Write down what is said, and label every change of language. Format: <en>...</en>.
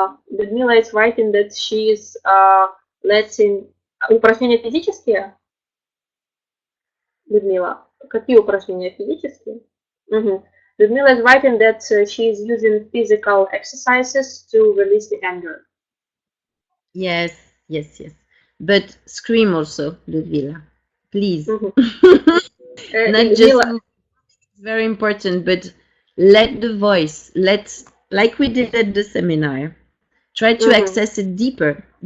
<en>Людмила is writing that she is letting...</en> <ru>Упражнения физические? Людмила, какие упражнения физические?</ru> <en>Людмила is writing that she is using physical exercises to release the anger. Yes. But scream also, Ludmila, please. Not just very important, but let the voice, like we did at the seminar, try to access it deeper.</en>